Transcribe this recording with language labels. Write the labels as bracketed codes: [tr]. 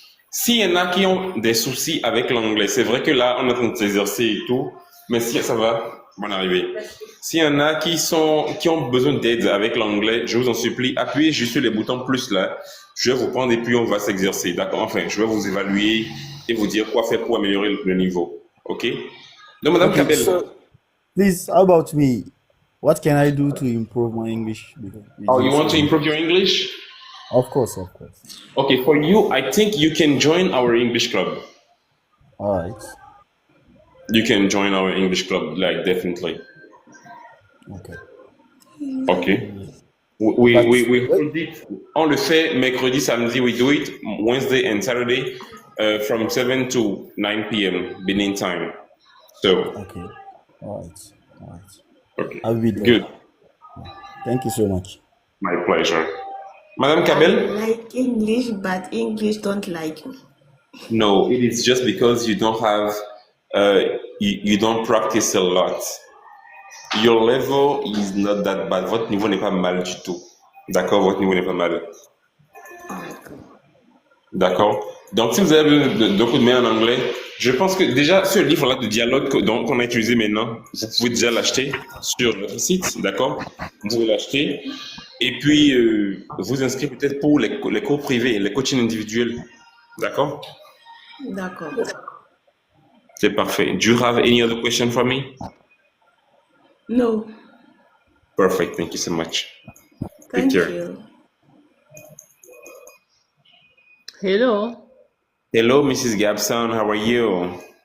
[fr] S'il y en a qui ont des soucis avec l'anglais, c'est vrai que là, on est en train de s'exercer et tout, mais si ça va, bonne arrivée. S'il y en a qui ont besoin d'aide avec l'anglais, je vous en supplie, appuyez juste sur les boutons plus là. Je vais vous prendre et puis on va s'exercer, d'accord? Enfin, je vais vous évaluer et vous dire quoi faire pour améliorer le niveau, ok? Donc, Madame [en] Okay, [fr] Cabel. [en] so please, how about me? What can I do to improve my English? Because Oh, you want to improve your English? Of course, of course. Okay, for you, I think you can join our English club. All right. You can join our English club, like definitely. Okay. Okay. But We hold it. [fr] On le fait mercredi, samedi. [en] We do it Wednesday and Saturday from 7 to 9 p.m. Benin time. So, okay. All right. All right. okay. I'll be there. Good. Thank you so much. My pleasure. Madame I Cabel? like English, but English don't like me. No, it is just because you don't have, you don't practice a lot. Your level is not that bad. [fr] Votre niveau n'est pas mal du tout. D'accord, votre niveau n'est pas mal. D'accord. Donc, si vous avez besoin de coups de main en anglais, je pense que déjà, ce livre-là de dialogue qu'on a utilisé maintenant, vous pouvez déjà l'acheter sur notre site, d'accord? Vous pouvez l'acheter. Et puis, vous inscrire peut-être pour les cours privés, les coachings individuels. D'accord? D'accord. C'est parfait. [en] Do you have any other question for me? No. Perfect. Thank you so much. Thank Take care. you. Hello, Hello, Mrs. Gabson. How are you?